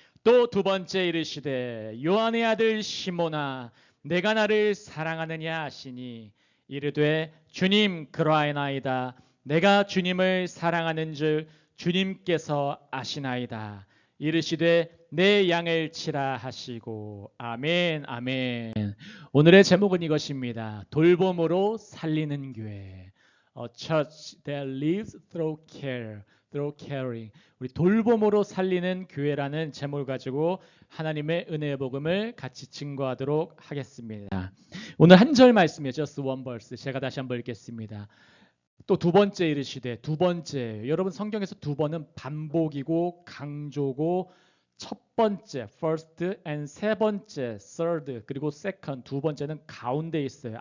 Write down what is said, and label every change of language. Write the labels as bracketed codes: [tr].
[ko] 또 두 번째 이르시되 요한의 아들 시몬아 내가 나를 사랑하느냐 하시니 이르되 주님 그러하나이다. 내가 주님을 사랑하는 줄 주님께서 아시나이다. 이르시되 내 양을 치라 하시고 아멘 아멘. 오늘의 제목은 이것입니다. 돌봄으로 살리는 교회. [en] A church that lives through care. through caring. [ko] 우리 돌봄으로 살리는 교회라는 제목을 가지고 하나님의 은혜의 복음을 같이 증거하도록 하겠습니다. 오늘 한 절 말씀이에요. [en] just one verse. [ko] 제가 다시 한번 읽겠습니다. 또 두 번째 이르시되 두 번째. 여러분 성경에서 두 번은 반복이고 강조고 첫 번째 first and 세 번째 third 그리고 second 두 번째는 가운데 있어요.